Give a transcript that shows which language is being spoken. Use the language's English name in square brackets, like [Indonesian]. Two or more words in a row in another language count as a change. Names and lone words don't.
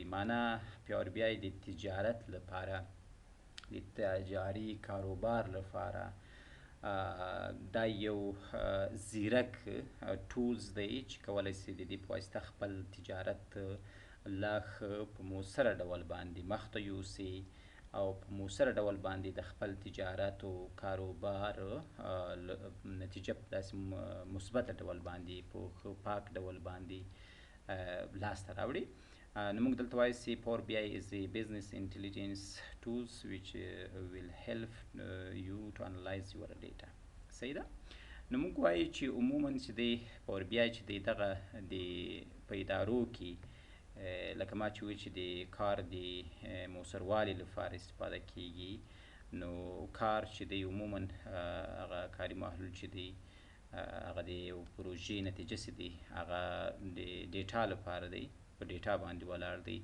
[Pashto] معنا پاور بی آی د تجارت لپاره، د تجاري کاروبار لپاره دا یو زیرک ټولز دی چې کولی شي د دې په واسطه خپل تجارت لا ښه په مؤثره ډول باندې مخ ته یوسي او په مؤثره ډول باندې د خپل تجارت او کاروبار نتیجه په داسې مثبته ډول باندې په ښه پاک ډول باندې لاسته راوړي. نو موږ دلته وایو چې [English] پاور بی آی is a business intelligence tools which will help you to analyze your data. [Pashto] صحیح ده؟ نو موږ وایو چې عموما چې دی پاور بی آی چې دی دغه د په ادارو کې لکه ما چې وایي چې د کار د موثروالي لپاره استفاده کیږي. نو کار چې دی عموما هغه کاري محلول چې دی هغه د یو پروژې نتیجه چې دی هغه د ډیټا لپاره دی، په ډیټا باندې ولاړ دی.